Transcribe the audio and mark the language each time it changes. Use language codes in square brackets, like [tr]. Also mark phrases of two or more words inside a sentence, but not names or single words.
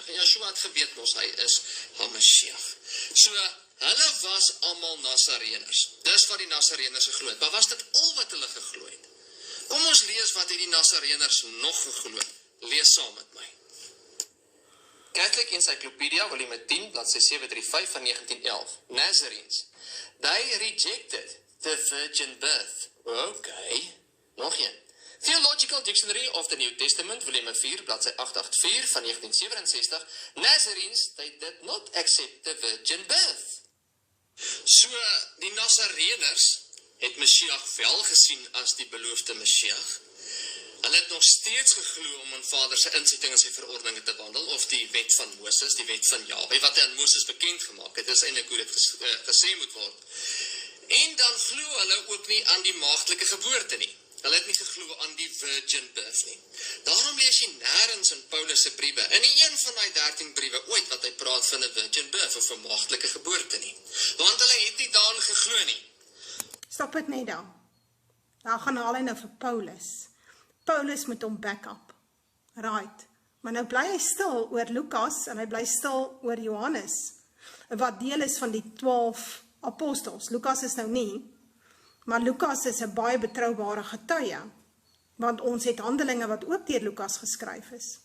[af] En Yeshua het geweet mos, hy is haar Messias. So, hulle was almal Nazareners. Dis wat die Nazareners geglo het. Maar was dit al wat hulle geglo het? Kom ons lees wat het die Nazareners nog geglo het. Lees saam met my. Catholic Encyclopedia, volume 10, bladsy 735 van 1911. [en] Nazarenes. They rejected the virgin birth. [af] Okay. Nog een. Theological Dictionary of the New Testament, volume 4, bladsy 884 van 1967. [en] Nazarenes, they did not accept the virgin birth. [af] So, die Nazareners het Messias wel gesien as die beloofde Messias. Hulle het nog steeds geglo om aan Vader se insetting en sy verordeninge te wandel, of die wet van Moses, die wet van Jahwe, wat hy aan Moses bekend gemaak het, dis eintlik hoe dit gesê moet word. En dan glo hulle ook nie aan die maagdelike geboorte nie. Hulle het nie geglo aan die [en] virgin birth [af] nie. Daarom lees jy nêrens in Paulus se briewe, in nie een van die 13 briewe ooit wat hy praat van 'n [en] virgin birth [af] of 'n maagdelike geboorte nie. Want hulle het nie daarin geglo nie. Stop dit net dan. Nou gaan haal hy nou vir Paulus. Paulus moet hom [en] back up. [af] Right. Maar nou bly hy stil oor Lukas en hy bly stil oor Johannes, wat deel is van die 12 apostels. Lukas is nou nie, maar Lukas is 'n baie betroubare getuie, want ons het Handelinge wat ook deur Lukas geskryf is.